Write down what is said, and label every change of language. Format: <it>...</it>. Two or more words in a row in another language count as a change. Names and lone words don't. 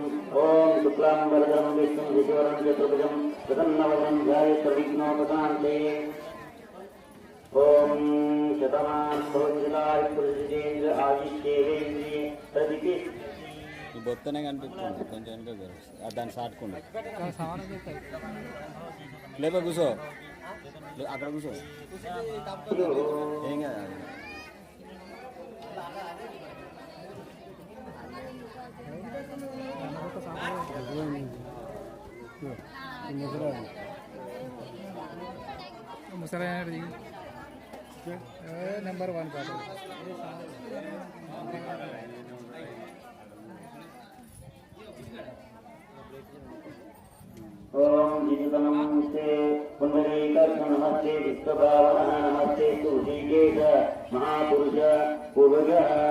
<sa>ओम शुक्लांबरधरं विष्णुं शशिवर्णं चतुर्भुजं प्रसन्नवदनं ध्यायेत् सर्वविघ्नोपशान्तये। ओम शतमानं भवति शतायुः पुरुषेन्द्र आयुष्येवेन्द्रिये प्रतिष्ठति।</sa> <te>బొత్తనే కనిపిస్తుంది కొంచెం వెనక దాన్ని సాటుకుండా లేపా కూర్చో అక్కడ కూర్చో ఏం కాదు</te> <hi>मसाला नंबर 1 का</hi> <sa>ओम जितनमस्ते पुंडरीकाक्ष नमस्ते विश्वभावनः नमस्ते ऋषिकेश महापुरुष पूर्वजः।</sa>